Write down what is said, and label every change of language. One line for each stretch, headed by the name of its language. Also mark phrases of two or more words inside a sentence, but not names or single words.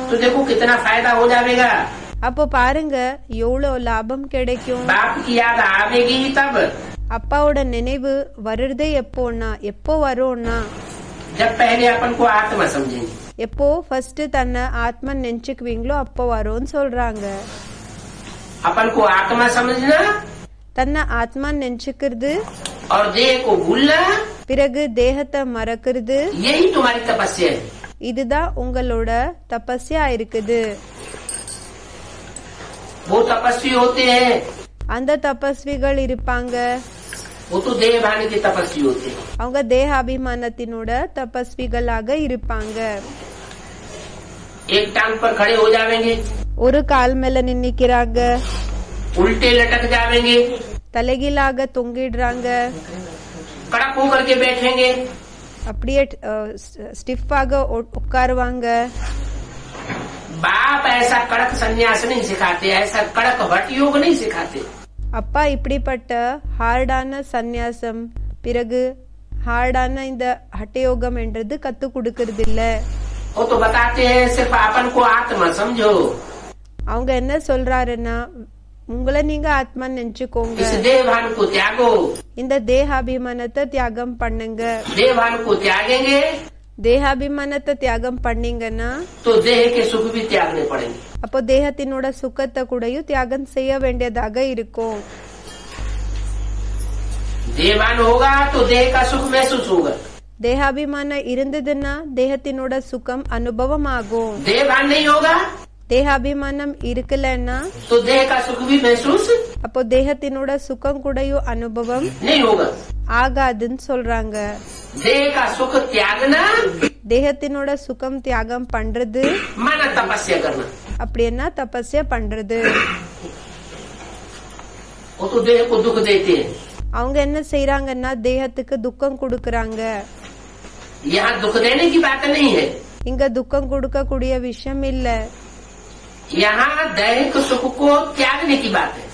Hindi: तो देखो कितना फायदा हो जाएगा।
Tamil: அப்போ பாருங்க எவ்வளவு லாபம் கிடைக்கும்.
Hindi: बाप की याद आवेगी ही तब
Tamil: அப்பாவோட நினைவு வருறதே எப்போ வரும்னா
Hindi: जब पहले अपन को आत्मा समझेंगे।
Tamil: எப்போ ஃபர்ஸ்ட் தன்னை ஆத்மா நினைச்சுக்குவீங்களோ அப்போ வரும்னு சொல்றாங்க.
Hindi: अपन को आत्मा समझना
Tamil: தன்னை ஆத்மா நினைச்சுக்கிறது,
Hindi: और देह को भूलना,
Tamil: பிறகு தேகத்தை மறக்கிறது,
Hindi: यही तुम्हारी तपस्या है।
Tamil: இதுதான் உங்களோட தபஸ்யா இருக்குது.
Hindi: वो तपस्वी होते हैं,
Tamil: அந்த தபஸ்விகள் இருப்பாங்க,
Hindi: वो तो देह भान के तपस्वी होते हैं।
Tamil: அவங்க தேகாபிமானத்தினோட தபஸ்விகளாக இருப்பாங்க.
Hindi: एक टांग पर खड़े हो जाएंगे,
Tamil: ஒரு கால் மேல நின்னுக்கிறாங்க,
Hindi: उल्टे लटक जाएंगे,
Tamil: தலைகீழாக தொங்கிடுறாங்க,
Hindi: कड़क होकर के बैठेंगे,
Tamil: அப்படியே ஸ்டிஃபாக உட்காருவாங்க.
Hindi: बाप ऐसा कड़क संन्यास नहीं सिखाते, ऐसा कड़क हठ योग नहीं सिखाते।
Tamil: அப்பா இப்படிப்பட்ட ஹார்டான சந்நியாசம் பிறகு ஹார்டான இந்த ஹட்டயோகம் என்றது கத்து கொடுக்கறது இல்ல.
Hindi: वो तो बताते हैं सिर्फ अपन को आत्मा समझो,
Tamil: அவங்க என்ன சொல்றாருன்னா உங்களை நீங்க ஆத்மா நினைச்சுக்கோங்க,
Hindi: इस देह भान को त्यागो।
Tamil: இந்த தேகாபிமானத்தை தியாகம் பண்ணுங்க.
Hindi: देह भान को त्यागेंगे
Tamil: தேகாபிமானத்தை தியாகம் பண்ணீங்கன்னா
Hindi: तो देह के सुख भी त्यागने पड़ेंगे।
Tamil: அப்போ தேகத்தினோட சுகத்தை கூடயும் தியாகம் செய்ய வேண்டியதாக இருக்கும்.
Hindi: देहवान होगा तो देह का सुख महसूस होगा।
Tamil: தேகாபிமானம் இருந்ததுன்னா தேகத்தினோட சுகம் அனுபவம் ஆகும்.
Hindi: देहवान नहीं होगा
Tamil: தேகாபிமானம் இருக்கலன்னா
Hindi: तो देह का सुख भी महसूस
Tamil: அப்போ தேகத்தினோட சுகம் கூடயும் அனுபவம்
Hindi: नहीं होगा।
Tamil: ஆகாதுன்னு சொல்றாங்க.
Hindi: देह का सुख त्यागना
Tamil: தேகத்தினோட சுகம் தியாகம் பண்றது
Hindi: माना तपस्या करना।
Tamil: அப்படின்னா தபஸ்யா பண்றது.
Hindi: वो तो देह को दुख देते हैं।
Tamil: அவங்க என்ன செய்யறாங்கன்னா தேகத்துக்கு துக்கம் கொடுக்கறாங்க.
Hindi: यहाँ दुख देने की बात नहीं है,
Tamil: இங்க துக்கம் கொடுக்க கூடிய விஷயம் இல்ல,
Hindi: यहाँ दैहिक सुख को त्यागने की बात है।